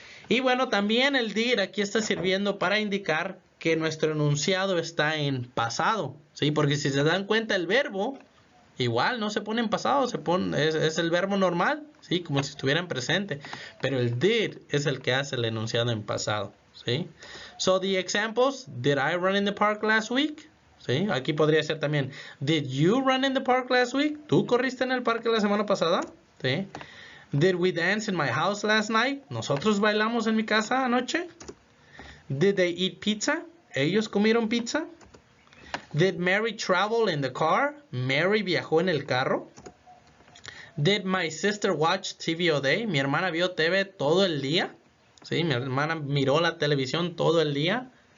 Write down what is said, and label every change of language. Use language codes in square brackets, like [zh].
[es] Y bueno, también el did aquí está sirviendo para indicar que nuestro enunciado está en pasado. ¿Sí? Porque si se dan cuenta el verbo, igual no se pone en pasado, es el verbo normal, ¿sí? Como si estuviera en presente. Pero el did es el que hace el enunciado en pasado, ¿sí? [en] So the examples, did I run in the park last week? [es] ¿Sí? Aquí podría ser también, [en] did you run in the park last week? [es] ¿Tú corriste en el parque la semana pasada? ¿Sí? [en] Did we dance in my house last night? [es] ¿Nosotros bailamos en mi casa anoche? [en] Did they eat pizza? [es] ¿Ellos comieron pizza? [en] Did Mary travel in the car? [es] Mary viajó en el carro. [en] Did my sister watch TV all day? [es] Mi hermana vio TV todo el día. Sí, mi hermana miró la televisión todo el día.